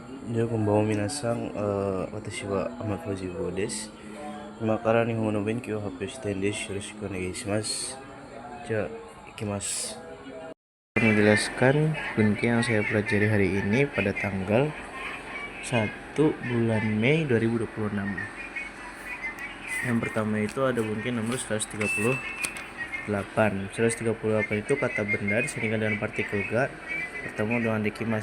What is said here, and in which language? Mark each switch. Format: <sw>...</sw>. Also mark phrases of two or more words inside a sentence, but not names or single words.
<ja>じゃあこんばんは皆さん、私は天川十坊です。今から日本語の勉強を発表したいんです。よろしくお願いします。Ikimasu.</ja> <id>Menjelaskan bunke yang saya pelajari hari ini pada tanggal 1 bulan Mei 2026. Yang pertama itu ada bunke nomor 138. 138 itu kata benda disandingkan dengan partikel ga bertemu dengan dekimas.</id>